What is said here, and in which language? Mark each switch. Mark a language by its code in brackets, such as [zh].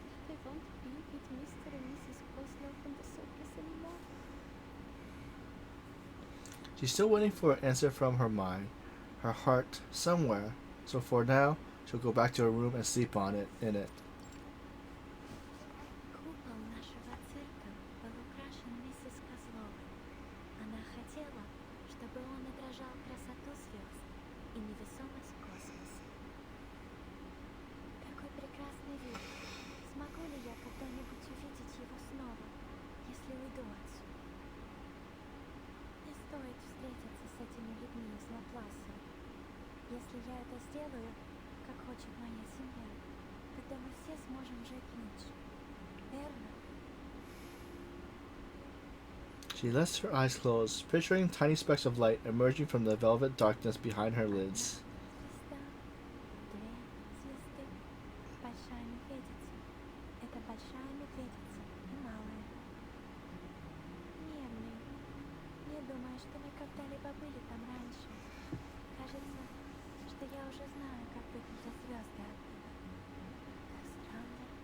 [en] I won't be with Mr. and Mrs. Kozlov from the circus anymore. She's still waiting for an answer from her mind, her heart, somewhere. So for now, she'll go back to her room and sleep in it. [ru] Купол нашего цирка был украшен миссис Козловой. Она хотела, чтобы он отражал красоту звезд и невесомость космоса. Какой прекрасный вид! Смогу ли я когда-нибудь увидеть его снова, если уйду отсюда? Не стоит встретиться с этими людьми из Лапласа. Если я это сделаю, как хочет моя семья, тогда мы все сможем жить лучше. Верно? [en] She lets her eyes close, picturing tiny specks of light emerging from the velvet darkness behind her lids. [ru] Звезда, две звезды, большая медведица. Это большая медведица и малая. Мирный. Не думаю, что мы когда-либо были там раньше. Кажется, что я уже знаю, как выглядят звезды оттуда. Как странно.